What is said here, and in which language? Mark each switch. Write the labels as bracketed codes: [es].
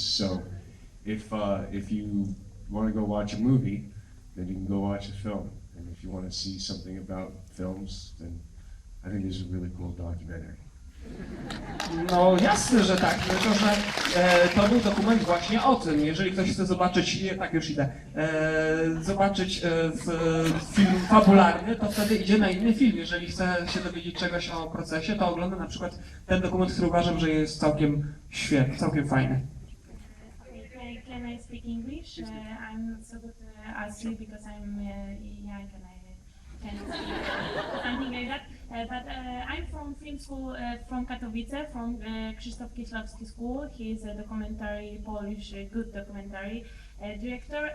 [en] So if you want to go watch a movie, then you can go watch a film. And if you want to see something about films, then I think this is a really cool documentary. [pl] No jasne, że tak, tylko że to był dokument właśnie o tym. Jeżeli ktoś chce zobaczyć, tak już idę, zobaczyć film fabularny, to wtedy idzie na inny film. Jeżeli chce się dowiedzieć czegoś o procesie, to ogląda na przykład ten dokument, który uważam, że jest całkiem świetny, całkiem fajny. [en] Can I speak English? I'm so good asleep because I'm young and I can speak something like that. But I'm from film school from Katowice, from Krzysztof Kieślowski School. He is a documentary, Polish, good documentary director.